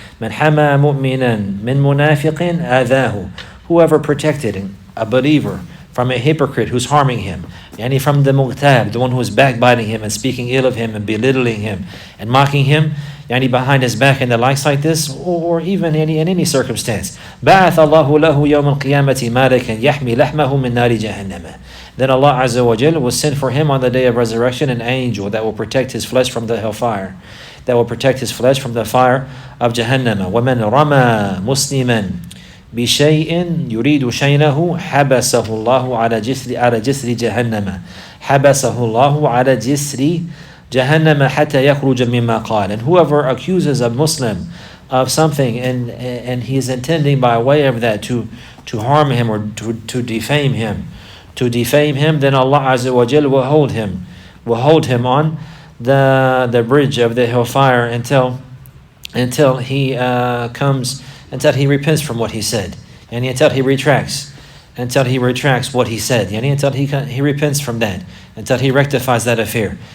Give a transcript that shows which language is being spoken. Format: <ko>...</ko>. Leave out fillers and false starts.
<ar>من حمى مؤمنا من منافق آذاه.</ar> <en>Whoever protected a believer from a hypocrite who's harming him, yani from the Al-Kuttaab, the one who is backbiting him and speaking ill of him and belittling him and mocking him, yani behind his back and the likes like this, or even in any circumstance.</en> <ar>بعث الله له يوم القيامة مالكا يحمي لحمه من نار جهنم.</ar> <en>Then Allah Azza wa Jal will send for him on the day of resurrection an angel that will protect his flesh from the hellfire, that will protect his flesh from the fire of Jahannam.</en> <ar>وَمَنْ رَمَى مُسْلِمًا بشيء يريد شينه حبسه الله على جسر جهنم. حبسه الله على جسر جهنم حتى يخرج مما قال.</ar> <en>And whoever accuses a Muslim of something and he is intending by way of that to harm him or to defame him, then Allah Azza wa Jal will hold him on the bridge of the hellfire until he until he repents from what he said, and until he retracts what he said, and until he repents from that, until he rectifies that affair.</en>